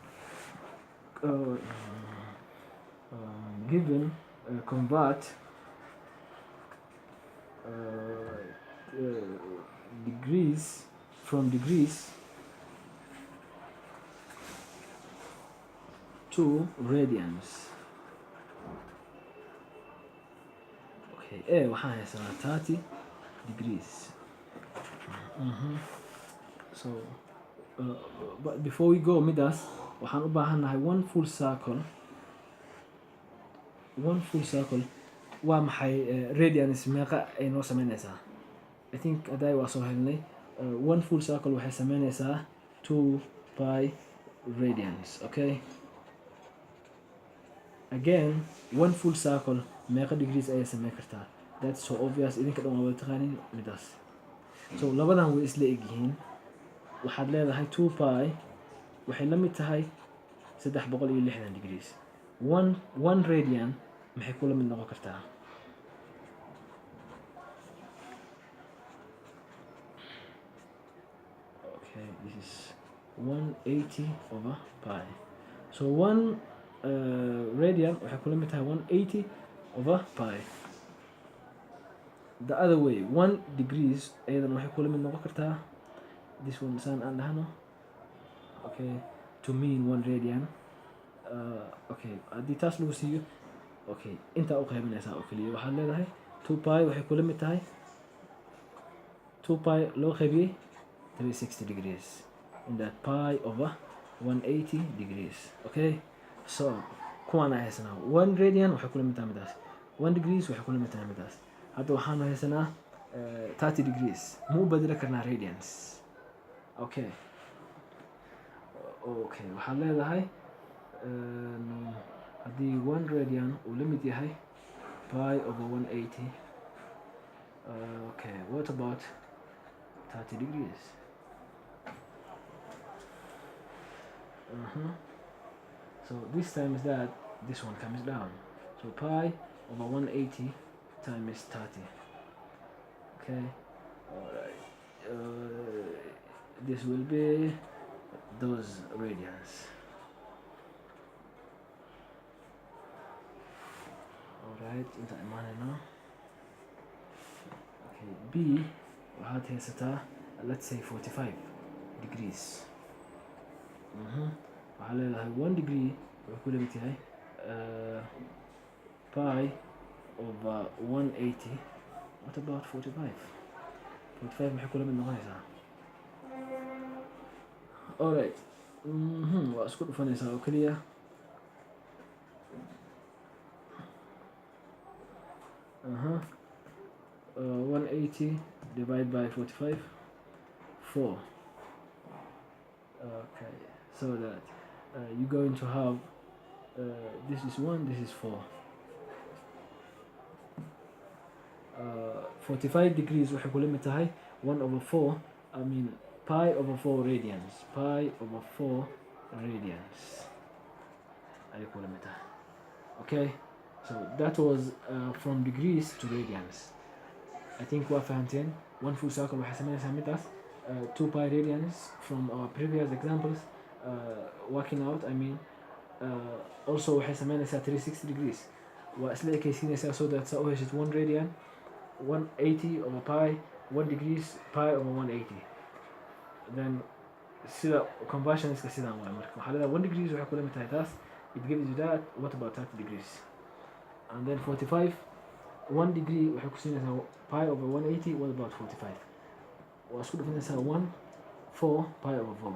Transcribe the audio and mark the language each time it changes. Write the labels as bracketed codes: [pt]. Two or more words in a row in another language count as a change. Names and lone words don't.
[en] Given convert degrees from degrees to radians. [so] Okay, waxaan haysanaa 30 degrees. [en] So but before we go [so] midaas waxaan u baahannahay [en] one full circle. [so] Waa maxay radians meeqa ay noo sameynaysaa? [en] I think [so] aday waa soo helnay. [en] One full circle [so] waxay sameynaysaa [en] 2 pi radians. Okay, again one full circle [so] meeqa degrees ayay sameyn kartaa? [en] That's so obvious, [so] idinka dhan waa wada taqaanin midaas. So labadan way isla egyihiin. Waxaad leedahay 2 pi waxay la mid tahay 360 degrees. one radian maxay kula mid noqon kartaa? [en] Okay, this is 180 over pi. So one radian [so] waxay kula mid tahay [en] 180 over pi. The other way, [so] 1 degrees ayadan waxay kula mid noqon kartaa [en] this one [so] saan aan dhahno. [en] Okay, to mean 1 radian. [so] Okay, haddii taas lagu siiyo, okay, intaa u qaybinaysaa oo keliya. Waxaad leedahay 2 pi waxay kula mid tahay 2 pi loo qaybiyey 360 degrees, [en] in that pi over 180 degrees. [so] Okay, so kuwaan ay haysanaa 1 radian waxay kula mid tahay midaas, 1 degrees waxay kula mid tahay midaas. Hadda waxaanu haysanaa 30 degrees. Ma u bedeli karnaa radians? Okay, waxaad leedahay haddii 1 radian uu la mid yahay [en] pi over 180. Okay, what about 30 degrees? So this times that, this one comes down. So pi over 180 times 30. Okay, alright. This will be those radians. Alright, [so] inta imaanayna. [en] Okay, B [so] waxaad haysataa [en] let's say 45 degrees. [so] Waxaa leedahay 1 degree wuxuu ku la mid yahay [en] pi over 180. What about 45? [so] 45 maxay kula mid noqonaysaa? Alright, waa isku dhufanaysaa oo keliya. [en] 180 divided by 45, 4. Okay, so that you're going to have this is 1, this is 4. 45 degrees [so] waxay kula mid tahay [en] 1 over 4, I mean pi over 4 radians. Pi over 4 radians [so] ayay kula mid tahay. [en] Okay, so that was from degrees to radians. I think [so] waa fahanteen. [en] 1 full circle [so] waxay sameynaysaa midaas [en] 2 pi radians from our previous examples. Working out, I mean also [so] waxay sameynaysaa [en] 360 degrees. [so] Waa isla ekaysiinaysaa [en] so that [so] saa u heshid 1 radian [en] 180 over pi, [so] 1 degrees [en] pi over 180. [so] then sida conversionska sidaan waay marka waxaa leedahay 1 degrees waxay kula mid tahay taas, [en] it gives you that. What about 30 degrees? And then 45, 1 degree [so] waxay ku siinaysaa [en] pi over 180. What about 45? [so] waa isku dhufanaysaa 1 4 [en] pi over 4.